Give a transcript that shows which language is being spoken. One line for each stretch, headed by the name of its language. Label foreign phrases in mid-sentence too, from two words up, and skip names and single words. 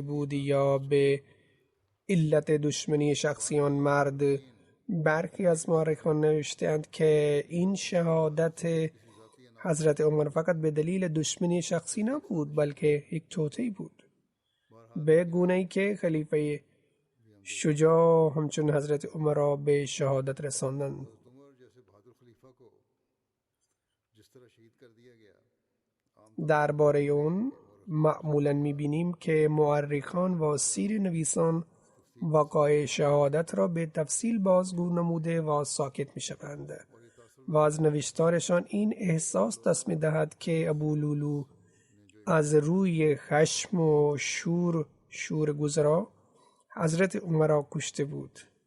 Persian: بود یا به علت دشمنی شخصی آن مرد، برخی از مورخان نوشتند که این شهادت حضرت عمر فقط به دلیل دشمنی شخصی نبود بلکه یک توطئه بود، به گونه‌ای که خلیفه شجاع همچون حضرت عمر را به شهادت رساندند.
Urdu: عمر جیسے بہادر خلیفہ کو جس طرح شہید کر دیا گیا،
Persian: درباره اون معمولا می‌بینیم که مورخان و سیر نویسان وقایع شهادت را به تفصیل بازگو نموده و ساکت می‌شوند و از نوشتارشان این احساس دست می‌دهد که ابولولو از روی خشم و شور گذرا حضرت عمر را کشته بود.